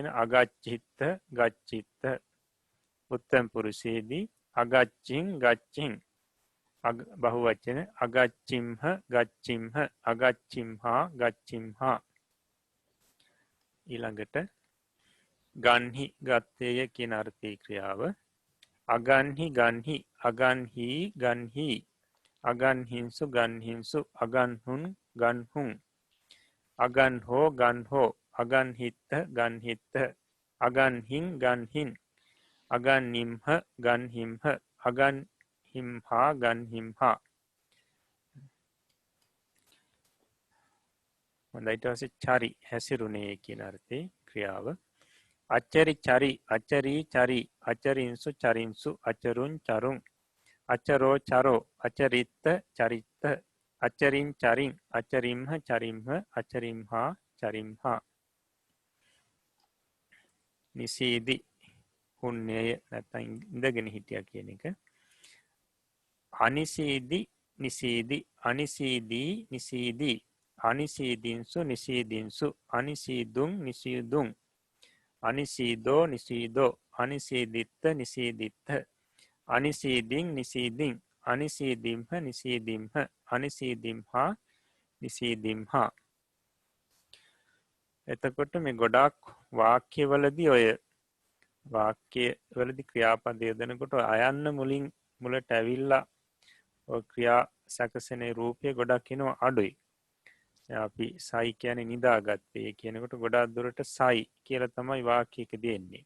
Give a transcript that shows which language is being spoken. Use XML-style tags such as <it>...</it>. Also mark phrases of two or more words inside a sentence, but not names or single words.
<pi>අගච්ඡිත්ත ගච්ඡිත්ත</pi> <si>උත්තම පුරුෂයේදී</si> <pi>අගච්ඡින් ගච්ඡින් බහුවචන අගච්චිම්හ ගච්චිම්හ අගච්චිම්හා ගච්චිම්හා.</pi> <si>ඊළඟට ගන්හි ගත්තේය කියන අර්ථී ක්‍රියාව</si> <pi>අගන්හි ගන්හි අගන්හි ගන්හි අගන්හිංසු ගන්හිංසු අගන්හුන් ගන්හුන් අගන්හෝ ගන්හෝ අගන්හිත්ත ගන්හිත්ත අගන්හින් ගන්හින් අගන්නිම්හ ගන්හිම්හ අගන්හිම්හා ගන්හිම්හා.</pi> <si>හොඳයිට පස්සේ චරි හැසිරුණේ කියන අර්ථේ ක්‍රියාව</si> <pi>අච්චරි චරි අච්චරී චරි අචරින්සු චරින්සු අචරුන් චරුන් අචරෝ චරෝ අචරිත්ත චරිත්ත අචරින් චරින් අචරිම්හ චරිම්හ අචරිම්හා චරිම්හා.</pi> <si>නිසීදි හුන්නේය නැත්තම් ඉඳගෙන හිටියා කියන එක.</si> <pi>අනිසීදි නිසීදි අනිසීදී නිසීදී අනිසීදින්සු නිසීදින්සු අනිසීදුන් නිසීදුන් අනිසීදෝ නිසීදෝ අනිසීදිත්ත නිසීදිත්ත අනිසීදින් නිසීදින් අනිසීදිම්හ නිසීදිම්හ අනිසීදිම්හා නිසීදිම්හා.</pi> <si>එතකොට මේ ගොඩාක් වාක්‍යවලදී ඔය වාක්‍යවලදී ක්‍රියාපද යොදනකොට අයන්න මුලින් මුලට ඇවිල්ලා ඔය ක්‍රියා සැකසෙන රූපය ගොඩක් එනවා අඩුයි. අපි සයි කියන්නේ නිදාගත්තේ කියනකොට ගොඩාක් දුරට සයි කියලා තමයි වාක්‍යයක දෙන්නේ.</si>